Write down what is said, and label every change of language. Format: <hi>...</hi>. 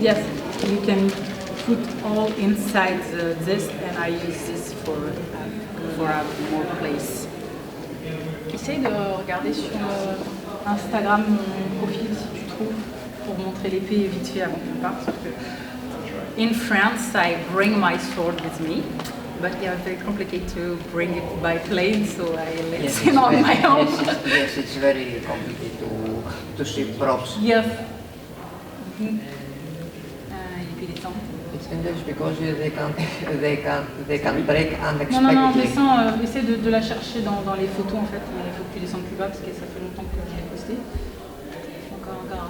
<en>Yes, you can put all inside this, and I use this for have more place.</en> <fr>Essaye de regarder sur Instagram mon profil si tu trouves, pour montrer l'épée vite fait avant qu'on parte. Parce que</fr> <en>in France, I bring my sword with me, but yeah, it's very complicated to bring it by plane, so I let it on my own. Yes, it's very complicated to ship props. Yes.</en> <fr>Et puis les temps.</fr> <en>It's dangerous because they can break unexpectedly.</en> <fr>Non, descends, essaie de la chercher dans les photos en fait. Il faut que tu descendes plus bas parce que ça fait longtemps que je l'ai posté. Encore.</fr>